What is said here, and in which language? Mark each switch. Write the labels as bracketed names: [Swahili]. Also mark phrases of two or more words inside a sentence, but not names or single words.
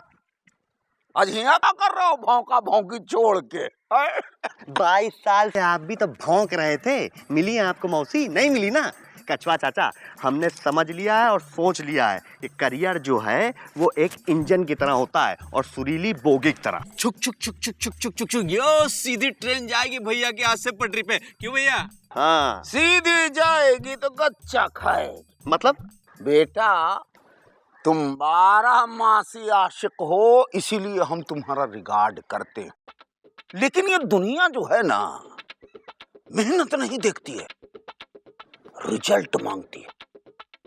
[Hindi] आज यहाँ क्या कर रहे हो भौंका भौंकी छोड़ के? 22 साल से आप भी तो भौंक रहे थे। मिली है आपको मौसी? नहीं मिली ना। कछुआ चाचा, हमने समझ लिया है और सोच लिया है कि करियर जो है वो एक इंजन की तरह होता है और सुरीली बोगी की तरह। छुक छुक छुक छुक छुक छुक छुक छुक, यो सीधी ट्रेन जाएगी भैया के हाथ से पटरी पे। क्यों भैया? हाँ, सीधी जाएगी तो गच्चा खाएगी। मतलब बेटा, तुम 12 मासी आशिक हो, इसीलिए हम तुम्हारा रिगार्ड करते हैं। लेकिन ये दुनिया जो है ना, मेहनत नहीं देखती है, रिजल्ट मांगती है।